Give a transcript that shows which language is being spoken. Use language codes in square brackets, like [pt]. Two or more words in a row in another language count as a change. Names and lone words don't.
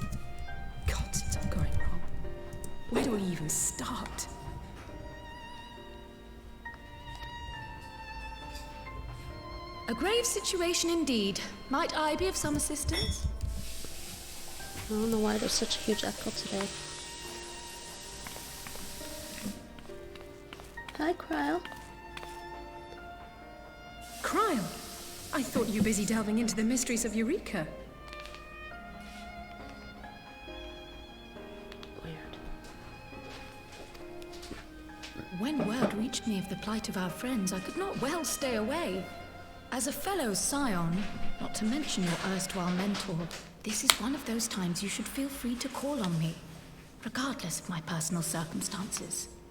[en] God, it's all going wrong. Where do we even start? A grave situation indeed. Might I be of some assistance? I don't know why there's such a huge echo today. Hi, Cryle. Cryle? I thought you were busy delving into the mysteries of Eureka. When word reached me of the plight of our friends, I could not well stay away. As a fellow scion, not to mention your erstwhile mentor, this is one of those times you should feel free to call on me, regardless of my personal circumstances.